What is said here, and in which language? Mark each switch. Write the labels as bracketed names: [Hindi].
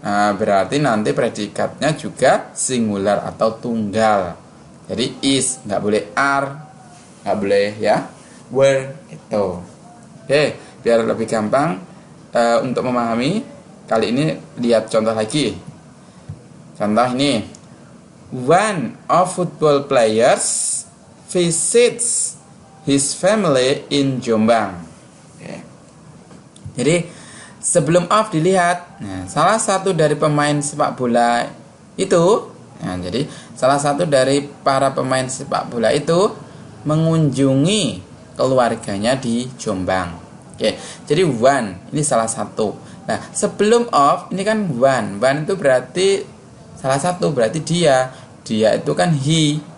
[Indonesian] Nah, berarti nanti predikatnya juga singular atau tunggal. Jadi is, nggak boleh are, nggak boleh ya were itu. Oke, biar lebih gampang untuk memahami, kali ini lihat contoh lagi. Contoh ini, [English] one of football players visits his family in Jombang. [Indonesian] Oke. Jadi sebelum of dilihat, nah, salah satu dari pemain sepak bola itu, nah, jadi salah satu dari para pemain sepak bola itu mengunjungi keluarganya di Jombang. Oke, jadi one ini salah satu. Nah, sebelum of ini kan one itu berarti salah satu, berarti dia itu kan he.